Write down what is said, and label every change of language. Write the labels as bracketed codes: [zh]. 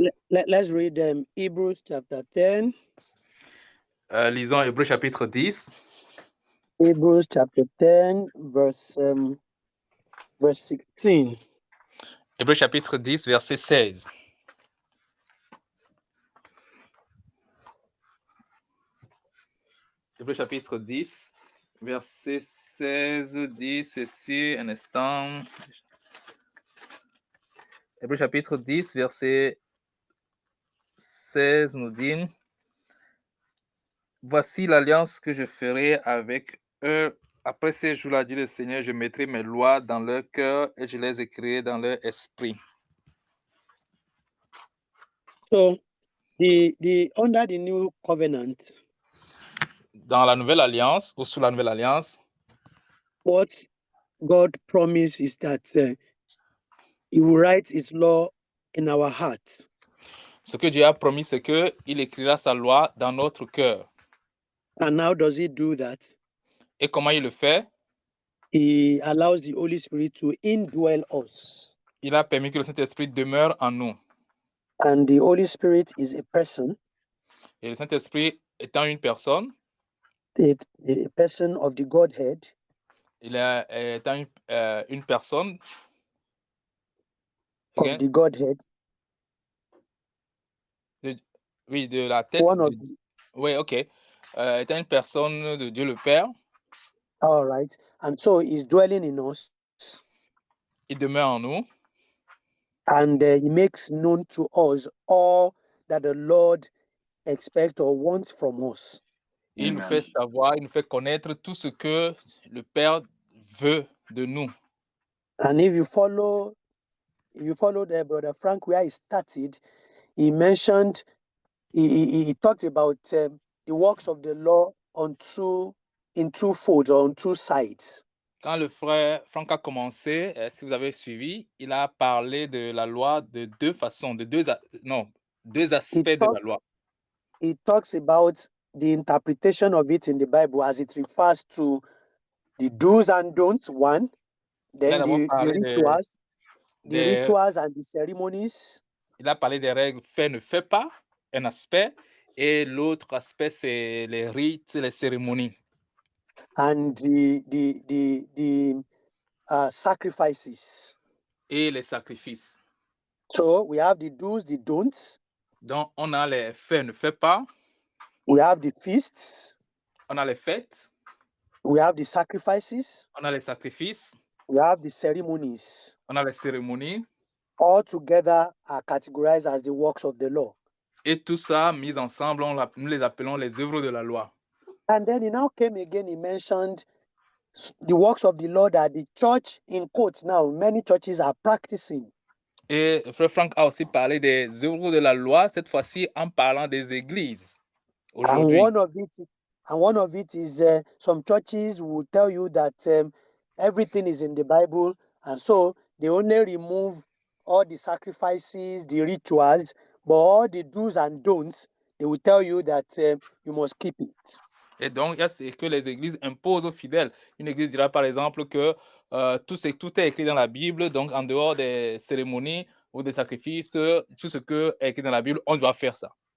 [en] Let's read Hebrews chapter 10. [fr] Lisons Hébreux chapitre 10. [en] Hebrews chapter 10, verse 16. [fr] Hébreux chapitre 10, verset 16. Hébreux chapitre 10, verset 16 dit ceci, un instant. Hébreux chapitre 10, verset 16 nous dit: Voici l'alliance que je ferai avec eux. Après ces jours-là, dit le Seigneur, je mettrai mes lois dans leur cœur et je les écrirai dans leur esprit. [en] So, under the new covenant, [fr] dans la nouvelle alliance ou sous la nouvelle alliance, [en] what God promised is that He will write His law in our hearts. [fr] Ce que Dieu a promis, c'est que il écrira sa loi dans notre cœur. [en] And how does He do that? [fr] Et comment il le fait? [en] He allows the Holy Spirit to indwell us. [fr] Il a permis que le Saint-Esprit demeure en nous. [en] And the Holy Spirit is a person. [fr] Et le Saint-Esprit étant une personne, [en] A person of the Godhead. [fr] Il est étant une personne [en] of the Godhead. [fr] Oui, de la tête. Oui, ok. Étant une personne de Dieu le Père. [en] All right. And so he's dwelling in us. [fr] il demeure en nous [en] and he makes known to us all that the Lord expects or wants from us. [fr] et il nous [en] Amen. [fr] fait savoir, il nous fait connaître tout ce que le Père veut de nous. [en] And if you follow the brother Frank where he started, he mentioned, he talked about the works of the law in two folds or on two sides. [fr] Quand le frère Franck a commencé, si vous avez suivi, il a parlé de la loi de deux façons, de deux aspects de la loi. [en] He talks about the interpretation of it in the Bible as it refers to the do's and don'ts, one, [fr] Il a [en] then [fr] d'abord [en] the [fr] parlé [en] rituals and the ceremonies. [fr] Il a parlé des règles fait, ne fait pas, un aspect, et l'autre aspect, c'est les rites, les cérémonies. [en] And the sacrifices. [fr] Et les sacrifices. [en] So we have the do's, the don'ts. [fr] Donc, on a les faits, ne fait pas. [en] We have the feasts. [fr] On a les fêtes. [en] We have the sacrifices. [fr] On a les sacrifices. [en] We have the ceremonies. [fr] On a les cérémonies. [en] All together are categorized as the works of the law. [fr] Et tout ça, mis ensemble, nous les appelons les œuvres de la loi. [en] And then he now came again, he mentioned the works of the law that the church, in quotes now, many churches are practicing. [fr] Et Frère Franck a aussi parlé des œuvres de la loi, cette fois-ci en parlant des églises. [en] And one of it is some churches will tell you that everything is in the Bible, and so they only remove all the sacrifices, the rituals, but all the do's and don'ts, they will tell you that you must keep it. [fr] Et donc, c'est que les églises imposent aux fidèles. Une église dira par exemple que tout est écrit dans la Bible, donc en dehors des cérémonies ou des sacrifices, tout ce qui est écrit dans la Bible, on doit faire ça.